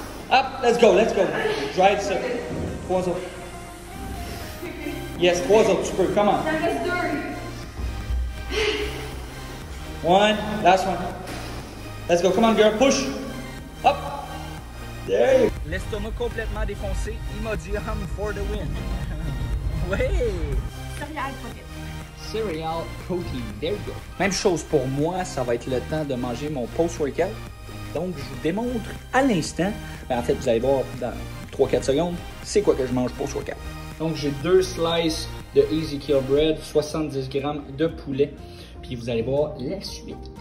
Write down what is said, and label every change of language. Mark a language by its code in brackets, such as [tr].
[en] Up, let's go. Drive [fr] ça. 3 autres. [en] Yes, [fr] 3 autres, tu peux, [en] come on. 1, last one. Let's go, come on girl, push. Up. There you go. [fr] L'estomac complètement défoncé, Imodium [en] for the win. [fr] Oui. [en] Cereal protein, there you go. [fr] Même chose pour moi, ça va être le temps de manger mon post-workout. Donc, je vous démontre à l'instant, ben, en fait, vous allez voir dans 3-4 secondes, c'est quoi que je mange post-workout. Donc, j'ai 2 slices de Ezekiel Bread, 70 grammes de poulet, puis vous allez voir la suite.